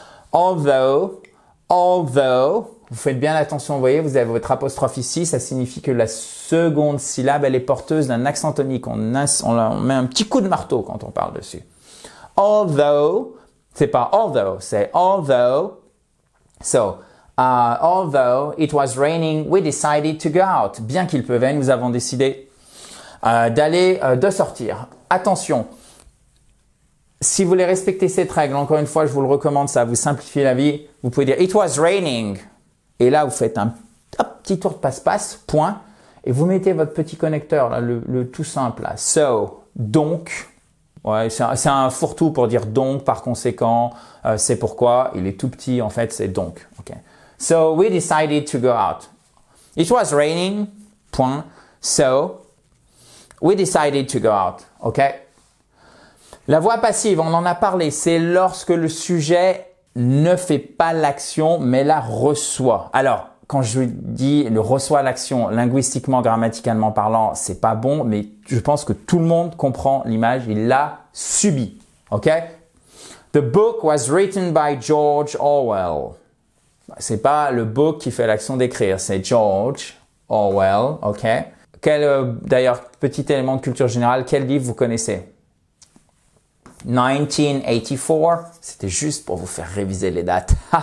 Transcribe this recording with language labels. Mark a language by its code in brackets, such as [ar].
[fr] Although, vous faites bien attention, vous voyez, vous avez votre apostrophe ici, ça signifie que la seconde syllabe, elle est porteuse d'un accent tonique. On met un petit coup de marteau quand on parle dessus. Although, c'est pas although, c'est although. [en] So, although it was raining, we decided to go out. [fr] Bien qu'il pleuvait, nous avons décidé de sortir. Attention, si vous voulez respecter cette règle, encore une fois, je vous le recommande, ça va vous simplifier la vie. Vous pouvez dire [en] it was raining. [fr] Et là, vous faites un petit tour de passe-passe, point. Et vous mettez votre petit connecteur, là, le tout simple. Là. So, donc. Ouais, c'est un fourre-tout pour dire donc, par conséquent, c'est pourquoi. Il est tout petit, en fait, c'est donc. [en] Okay. So, we decided to go out. It was raining, point. So, we decided to go out. OK? [fr] La voix passive, on en a parlé, c'est lorsque le sujet ne fait pas l'action, mais la reçoit. Alors, quand je dis le reçoit l'action, linguistiquement, grammaticalement parlant, c'est pas bon, mais je pense que tout le monde comprend l'image, il l'a subi. OK? [en] The book was written by George Orwell. [fr] C'est pas le book qui fait l'action d'écrire, c'est George Orwell. OK? D'ailleurs, petit élément de culture générale, quel livre vous connaissez? 1984. C'était juste pour vous faire réviser les dates.